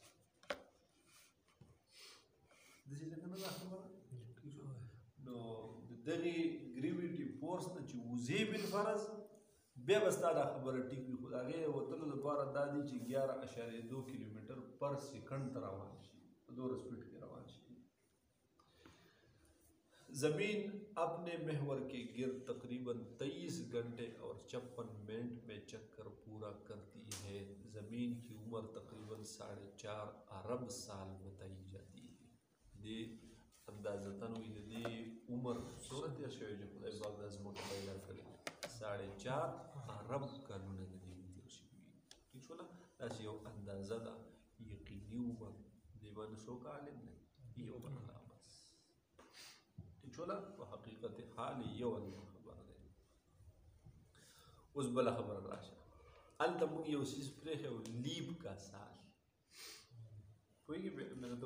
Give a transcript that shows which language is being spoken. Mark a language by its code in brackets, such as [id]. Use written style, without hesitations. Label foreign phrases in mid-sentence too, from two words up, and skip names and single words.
[ps] داسې ځکه نه ده خبره نو د دغې [en] gravity force [ps] نه چې وځې بالفرض بیا به ستا دا خبره ټیک وي خو د هغې وتلو دپاره دا دی چې 11.2 کیلومتر [en] per second [ps] ته روان شي په دومره سپیډ کې روان شي [ur] زمین اپنے محور کے گرد تقریباً 23 گھنٹے اور 56 منٹ میں چکر پورا کرتی ہے زمین کی عمر تقریباً 4.5 ارب سال بتائی جاتی ہے [ps] دې اندازتاً وي د دې عمر څومره تېر شوی چې خدای پاک دا ځمکه پیدا کړې 4.5 ارب کلونه د دې تېر شوي ټیک شوله داسې یو اندازه ده یقیني عمر دې باندې څوک عالم دی یو بنده بس ټیک شوله په حقیقت حال یو الله خبره دی اوس بله خبره راشه هلته موږ یو څیز پرېښی و لیب کا سال پوهېږي مې درته